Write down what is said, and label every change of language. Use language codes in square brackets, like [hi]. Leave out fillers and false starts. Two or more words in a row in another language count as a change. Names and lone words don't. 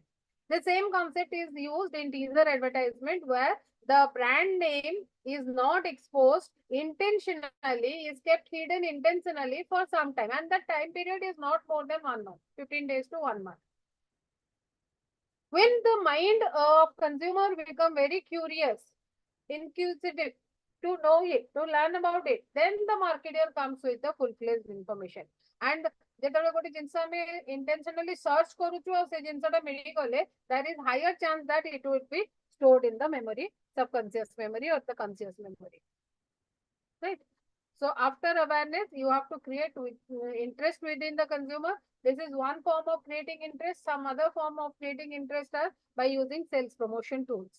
[en] The same concept is used in teaser advertisement where the brand name is not exposed intentionally, is kept hidden intentionally for some time, and that time period is not more than 1 month, 15 days to 1 month. When the mind of consumer become very curious, inquisitive, to know it, to learn about it, then the marketer comes with the full-fledged information. [or] And ଯେତେବେଳେ ଗୋଟେ ଜିନିଷ ଆମେ [en] intentionally search [or] କରୁଛୁ ଆଉ ସେ ଜିନିଷଟା ମିଳିଗଲେ, [en] there is higher chance that it would be stored in the memory, subconscious memory or the conscious memory. Right? So after awareness, you have to create interest within the consumer. This is one form of creating interest. Some other form of creating interest are by using sales promotion tools.